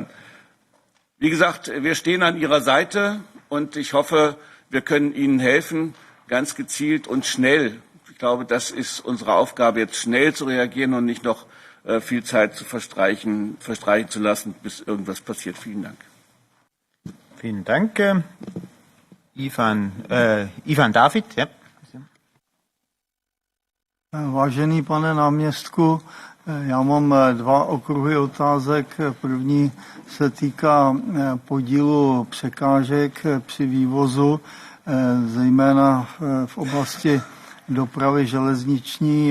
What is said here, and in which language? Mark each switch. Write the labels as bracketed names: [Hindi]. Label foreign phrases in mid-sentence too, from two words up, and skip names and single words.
[German] Wie gesagt, wir stehen an Ihrer Seite und ich hoffe, wir können Ihnen helfen, ganz gezielt und schnell. Ich glaube, das ist unsere Aufgabe, jetzt schnell zu reagieren und nicht noch viel Zeit zu verstreichen zu lassen, bis irgendwas passiert. Vielen Dank. Vielen Dank. Ivan David, ja. [Czech] Vážený pane náměstku, já mám 2 okruhy otázek. První se týká podílu překážek při vývozu, zejména v oblasti dopravy železniční,